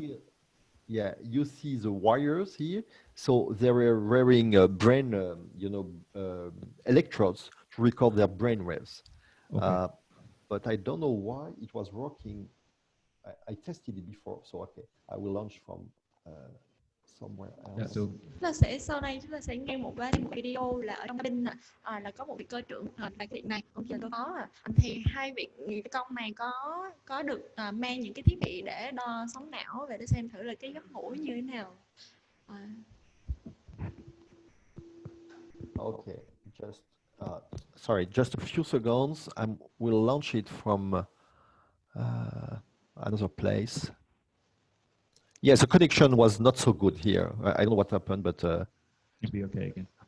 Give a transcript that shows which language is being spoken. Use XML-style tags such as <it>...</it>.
<en>see here, yeah, you see the wires here. So they were wearing brain, you know, electrodes to record their brain waves. Okay. But I don't know why it was working. I tested it before, so okay, I will launch from somewhere else. Yeah, so</en> <vi>Sau đây chúng ta sẽ nghe một video là ở trong cabin là có một vị cơ trưởng tại cái điện này ông giờ tôi có thì hai vị phi công này có được mang những cái thiết bị để đo sóng não về để xem thử là cái giấc ngủ như thế nào.</vi> <en>Okay, just sorry, just a few seconds. We'll launch it from another place. Yes, the connection was not so good here. I don't know what happened, but it'll be okay again.</en>